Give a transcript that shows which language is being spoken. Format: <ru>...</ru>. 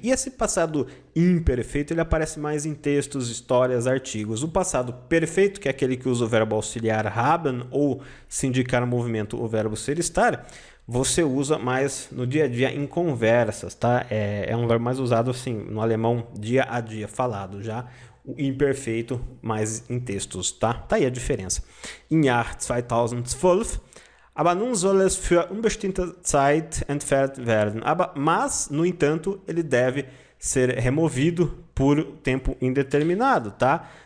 <pt>E esse passado imperfeito, ele aparece mais em textos, histórias, artigos. O passado perfeito, que é aquele que usa o verbo auxiliar haben, ou se indicar movimento, o verbo ser estar, você usa mais no dia a dia em conversas, tá? É um verbo mais usado assim no alemão dia a dia falado, já o imperfeito mais em textos, tá? Tá aí a diferença.</pt> <de>Im Jahr 2012, aber nun soll es für unbestimmte Zeit entfernt werden.</de> <pt>Mas, no entanto, ele deve ser removido por tempo indeterminado, tá?</pt>